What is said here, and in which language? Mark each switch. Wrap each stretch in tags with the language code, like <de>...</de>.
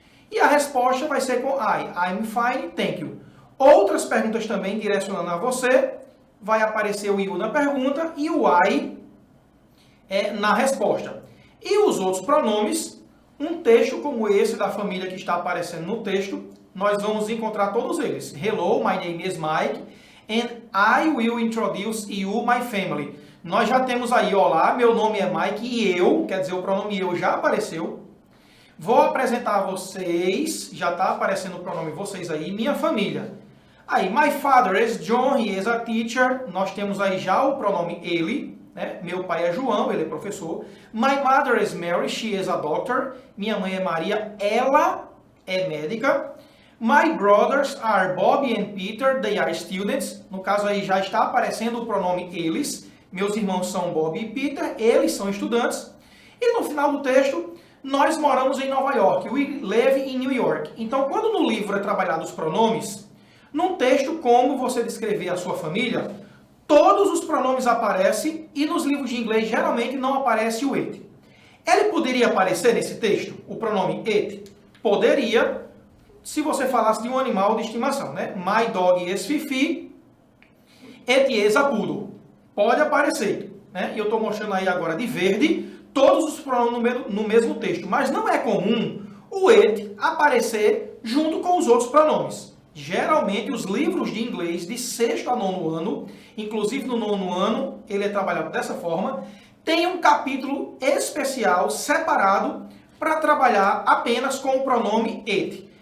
<pt>E a resposta vai ser com</pt> <en>I'm fine, thank you.</en> <pt>Outras perguntas também direcionando a você, vai aparecer o you na pergunta e o I na resposta. E os outros pronomes, um texto como esse da família que está aparecendo no texto, nós vamos encontrar todos eles.</pt> <en>Hello, my name is Mike, and I will introduce you, my family.</en> <pt>Nós já temos aí, olá, meu nome é Mike e eu, quer dizer, o pronome eu já apareceu. Vou apresentar a vocês, já está aparecendo o pronome vocês aí, minha família.</pt> <en>Aí, my father is John, he is a teacher.</en> <pt>Nós temos aí já o pronome ele, né? Meu pai é João, ele é professor.</pt> <en>My mother is Mary, she is a doctor.</en> <pt>Minha mãe é Maria, ela é médica.</pt> <en>My brothers are Bobby and Peter, they are students.</en> <pt>No caso aí já está aparecendo o pronome eles. Meus irmãos são Bobby e Peter, eles são estudantes. E no final do texto, nós moramos em Nova York,</pt> <en>we live in New York.</en> <pt>Então, quando no livro é trabalhado os pronomes, num texto como você descrever a sua família, todos os pronomes aparecem e nos livros de inglês geralmente não aparece o it. Ele poderia aparecer nesse texto, o pronome it? Poderia, se você falasse de um animal de estimação, né?</pt> <en>My dog is Fifi, it is a poodle.</en> <pt>Pode aparecer, né? E eu estou mostrando aí agora de verde todos os pronomes no mesmo texto, mas não é comum o it aparecer junto com os outros pronomes. Geralmente os livros de inglês de 6º a 9º ano, inclusive no 9º ano, ele é trabalhado dessa forma, tem um capítulo especial separado para trabalhar apenas com o pronome it.</pt>